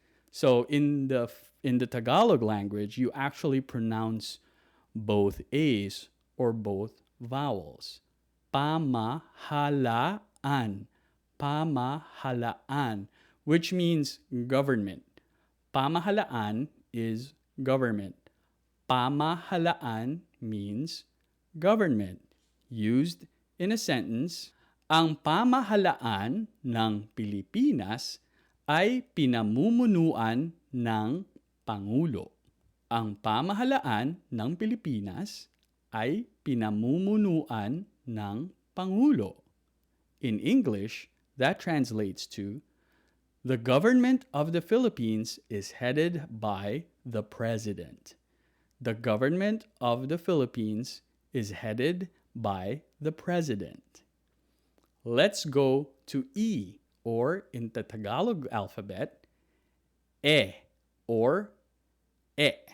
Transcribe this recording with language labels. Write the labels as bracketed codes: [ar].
[en] So in the Tagalog language, you actually pronounce both A's or both vowels. Pamahalaan. Pamahalaan, which means government. Pamahalaan is government. Pamahalaan means government. Used in a sentence, [tl] ang pamahalaan ng Pilipinas ay pinamumunuan ng Pangulo. Ang pamahalaan ng Pilipinas ay pinamumunuan ng Pangulo. [en] In English, that translates to, the government of the Philippines is headed by the President. The government of the Philippines is headed by the President. Let's go to E, or in the Tagalog alphabet, E or E.